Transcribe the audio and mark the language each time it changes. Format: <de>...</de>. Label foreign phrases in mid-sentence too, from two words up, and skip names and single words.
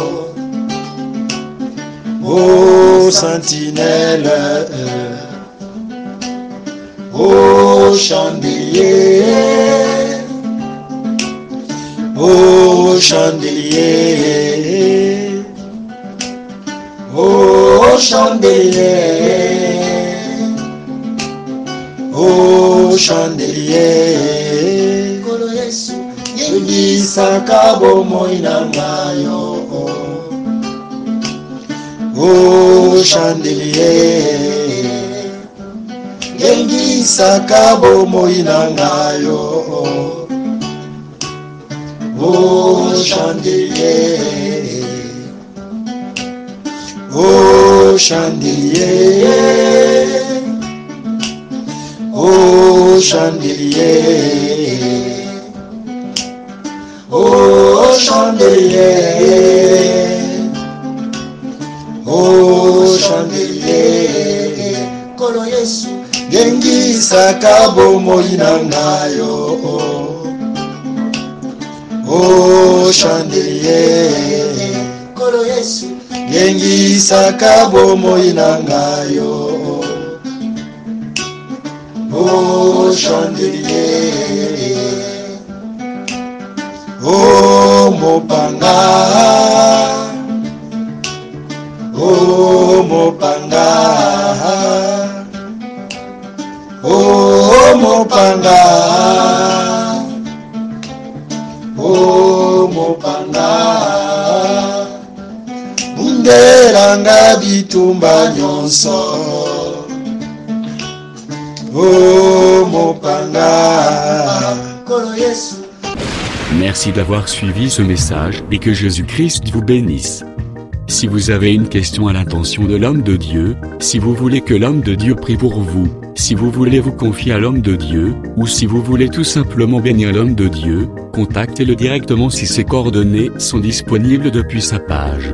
<fr>Oh sentinelle, oh chandelier, oh chandelier, oh chandelier, oh chandelier,</fr> <ln>yebisaka bomoi na ngayo.</ln> <fr>Oh chandelier,</fr> <ln>yebisaka bomoi na ngayo.</ln> <fr>Ô chandelier, ô chandelier, ô chandelier, ô chandelier, ô chandelier,</fr> <ln>Kolo Yesu, gengisaka bomoi na ngayo.</ln> <fr>Ô chandelier,</fr> <ln>Kolo Yesu, gengisaka bomoi na ngayo.</ln> <fr>Ô chandelier,</fr> <ln>ô mopanga, ô mopanga, ô mopanga, ô mopanga, bundelanga bitumba nyonso. Oh mopanga, Kolo Yesu.</ln> <fr>Merci d'avoir suivi ce message et que Jésus-Christ vous bénisse. Si vous avez une question à l'intention de l'homme de Dieu, si vous voulez que l'homme de Dieu prie pour vous, si vous voulez vous confier à l'homme de Dieu, ou si vous voulez tout simplement bénir l'homme de Dieu, contactez-le directement si ses coordonnées sont disponibles depuis sa page.</fr>